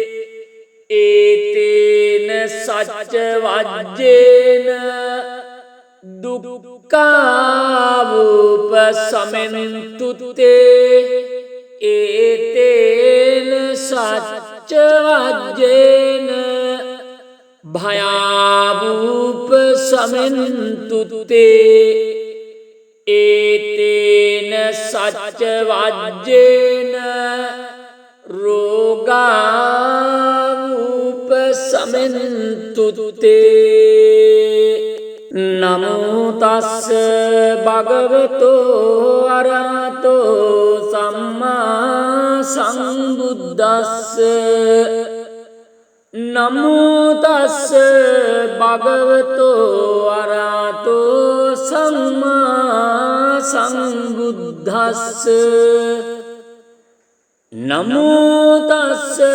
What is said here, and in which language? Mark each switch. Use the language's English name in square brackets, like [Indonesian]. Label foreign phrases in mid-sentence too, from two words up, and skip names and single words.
[Pali] ඒතේන සච්ච වජ්ජේන දුක්ඛාවුපසමෙන්තු තේ ඒතේන සච්ච වජ්ජේන භයාවුපසමෙන්තු තේ ඒතේන සච්ච වජ්ජේන රෝගාවුපසමෙන්තු තේ නමෝ තස්ස භගවතෝ අරහතෝ සම්මා සම්බුද්දස්ස නමෝ තස්ස භගවතෝ අරහතෝ සම්මා සම්බුද්දස්ස නමෝ තස්ස